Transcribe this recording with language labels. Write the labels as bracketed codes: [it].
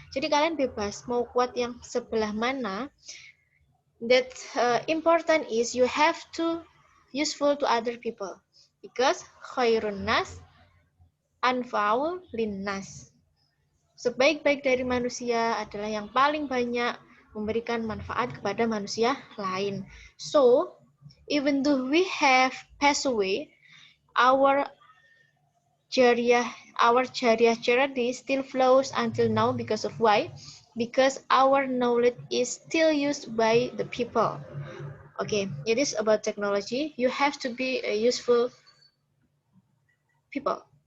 [id] Jadi kalian bebas mau kuat yang sebelah mana. [en] That important is you have to useful to other people because [ar] khairun nas anfa'u linnas. [id] Sebaik-baik dari manusia adalah yang paling banyak memberikan manfaat kepada manusia lain. [en] So, even though we have passed away, our Jariah charity still flows until now because of why? Because our knowledge is still used by the people. Okay, it is about technology. You have to be a useful people.